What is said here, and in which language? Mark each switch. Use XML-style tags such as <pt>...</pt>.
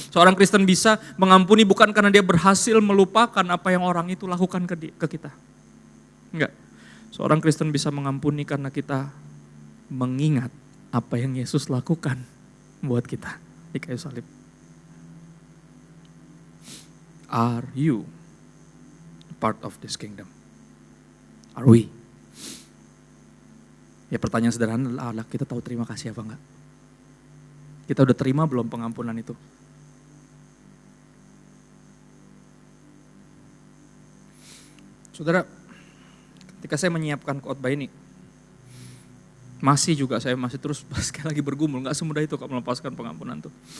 <id>Seorang Kristen bisa mengampuni bukan karena dia berhasil melupakan apa yang orang itu lakukan ke kita. Enggak. Seorang Kristen bisa mengampuni karena kita mengingat apa yang Yesus lakukan buat kita di kayu salib.</id> <en>Are you part of this kingdom? Are we?</en> <id>Ya pertanyaan sederhana adalah kita tahu terima kasih apa enggak? Kita udah terima belum pengampunan itu? Saudara, ketika saya menyiapkan khotbah ini, saya masih terus sekali lagi bergumul, gak semudah itu kok melepaskan pengampunan tuh.</id>